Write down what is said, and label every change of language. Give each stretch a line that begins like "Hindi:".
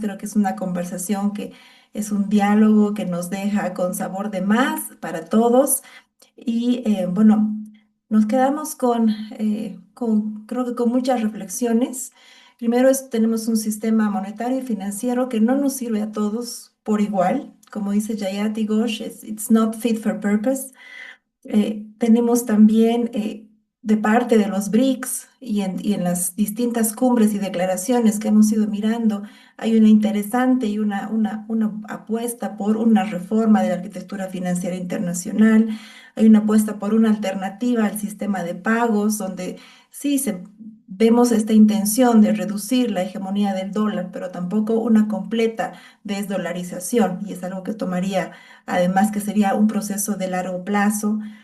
Spanish: Creo que es una conversación que es un diálogo que nos deja con sabor de más para todos. Y bueno, nos quedamos creo que con muchas reflexiones. Primero tenemos un sistema monetario y financiero que no nos sirve a todos por igual. Como dice
English: Jayati Ghosh, it's not fit for purpose.
Spanish: Tenemos también de parte de los BRICS y en las distintas cumbres y declaraciones que hemos ido mirando, hay una interesante y una apuesta por una reforma de la arquitectura financiera internacional, hay una apuesta por una alternativa al sistema de pagos, donde sí vemos esta intención de reducir la hegemonía del dólar, pero tampoco una completa desdolarización, y es algo que tomaría, además que sería un proceso de largo plazo.